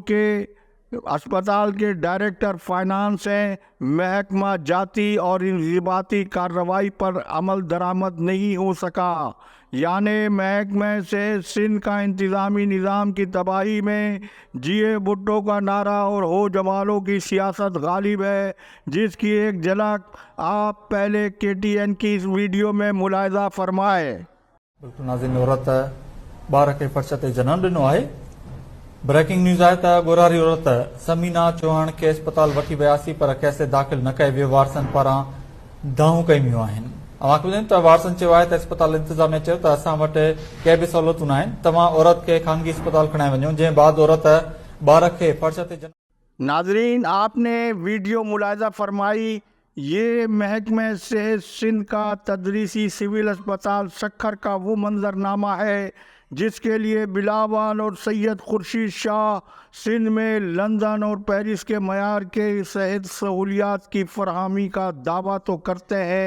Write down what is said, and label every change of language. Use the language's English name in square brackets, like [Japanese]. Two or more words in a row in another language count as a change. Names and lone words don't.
[Urdu] کہ اسپتال کے [English] director finance [Urdu] ہیں، محکمہ جاتی اور انضباطی کارروائی پر عمل درآمد نہیں ہو سکا، یعنی محکمہ سے سندھ کا انتظامی نظام کی تباہی میں جی اے بھٹو کا نعرہ اور ہو جمالوں کی سیاست غالب ہے، جس کی ایک جھلک آپ پہلے KTN کی اس ویڈیو میں ملاحظہ فرمائے۔ بالکل ناظرین، [Sindhi] عورت ॿार खे फर्श ते जनम ॾिनो आहे। [English] breaking news [Sindhi] आहे त ॻोरारी औरत समीना चौहान खे अस्पताल वठी वियासीं, पर कंहिंसे दाख़िल न कए वियो। वारसनि पारां दाऊं कयूं आहिनि। अव्हांखे ॿुधायूं त वारसनि चयो आहे त अस्पताल इंतिज़ामिया चयो त असां वटि कंहिं बि सहूलियतूं न आहिनि, तव्हां औरत खे खानगी अस्पताल खणाए वञो। जंहिं बाद औरत ॿार खे फर्श ते [Urdu] ناظرین، آپ نے ویڈیو ملاحظہ فرمائی، یہ محکمہ صحت سندھ کا تدریسی سول اسپتال سکھر کا وہ منظرنامہ ہے جس کے لیے بلاول اور سید خورشید شاہ سندھ میں لندن اور پیرس کے معیار کے صحت سہولیات کی فراہمی کا دعویٰ تو کرتے ہیں۔